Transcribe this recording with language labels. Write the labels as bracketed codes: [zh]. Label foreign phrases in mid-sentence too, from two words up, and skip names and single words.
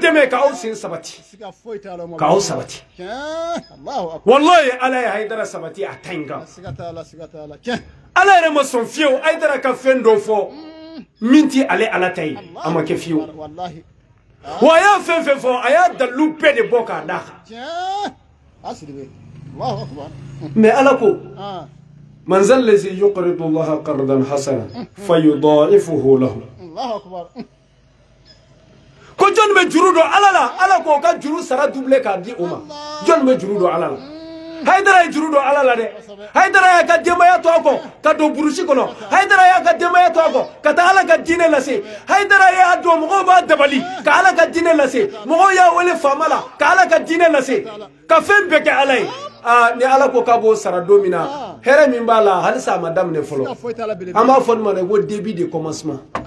[bm] dɛmɛ k'aw sen sabati k'aw sabati wallahi ala ye Haidara sabati a ta in kan ala yɛrɛ ma sɔn fiyewu Haidara ka fɛn dɔ fɔ min ti ale ala ta ye a ma kɛ fiyewu wa a y'a fɛn fɛn fɔ a y'a dalilu bɛɛ de bɔ k'a d'a kan mais ala ko [ar] من ذا الذي يقرض الله قرضا حسنا فيضاعفه له [bm] ko jɔn bɛ juru dɔn ala la ala ko ka juru sara double k'a di o ma jɔn bɛ juru dɔn ala la Haidara ye juru dɔn ala la dɛ Haidara y'a ka denbaya to a kɔ ka don burusi kɔnɔ Haidara y'a ka denbaya to a kɔ ka taa ala ka diinɛ lase Haidara y'a dɔn mɔgɔw b'a dabali ka ala ka diinɛ lase mɔgɔw y'a wele faama la ka ala ka diinɛ lase ka fɛn bɛɛ kɛ ala ye ni ala ko k'a b'o sara don min na hɛrɛ min b'a la halisa a ma daminɛ fɔlɔ an b'a fɔ nin ma dɛ ko [fr] début de commencement